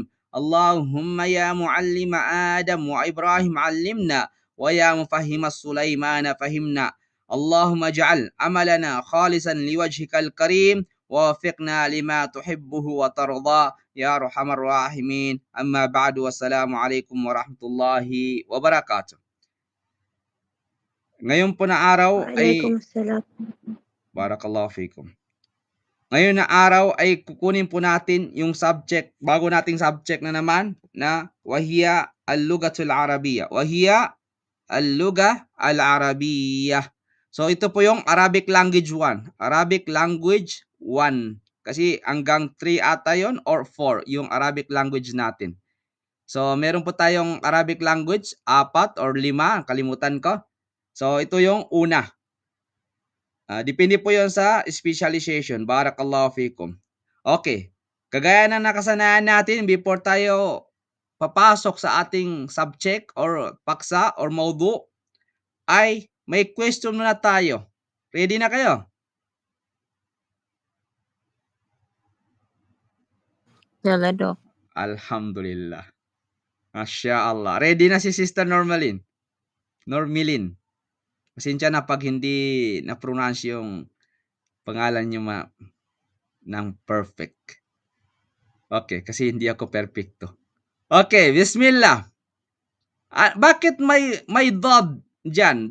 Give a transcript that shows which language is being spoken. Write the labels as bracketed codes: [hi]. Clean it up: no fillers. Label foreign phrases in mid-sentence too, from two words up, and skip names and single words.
[ar] اللهم يا معلم آدم وإبراهيم علمنا ويا مفهم سليمان فهمنا. اللهم اجعل عملنا خالصا لوجهك الكريم ووفقنا لما تحبه وترضى يا أرحم الراحمين. أما بعد والسلام عليكم ورحمة الله وبركاته. [tl] Ngayon po na araw ay [ar] Waalaikumsalam. بارك الله فيكم. [tl] Ngayon na araw ay kukunin po natin yung subject, bago nating subject na naman na [ar] وهي اللغة العربية. وهي اللغة العربية. [tl] So ito po yung [en] Arabic language [tl] 1. [en] Arabic language [tl] 1. Kasi hanggang 3 ata yon or 4 yung [en] Arabic language [tl] natin. So meron po tayong [en] Arabic language [tl] 4 or 5, kalimutan ko. So ito yung una. Depende po yon sa specialization. [ar] بارك الله فيكم. [tl] Okay. Kagaya ng nakasanayan natin before tayo papasok sa ating subject or paksa or maudu, ay may question muna tayo. Ready na kayo? Yalla, Doc. [ar] الحمد لله. ما شاء الله. [tl] Ready na si Sister Normalin? Normilin. Pasensya na pag hindi na-pronounce yung pangalan niyo ng perfect. Okay, kasi hindi ako perfecto. Okay, bismillah. Bakit may dod dyan?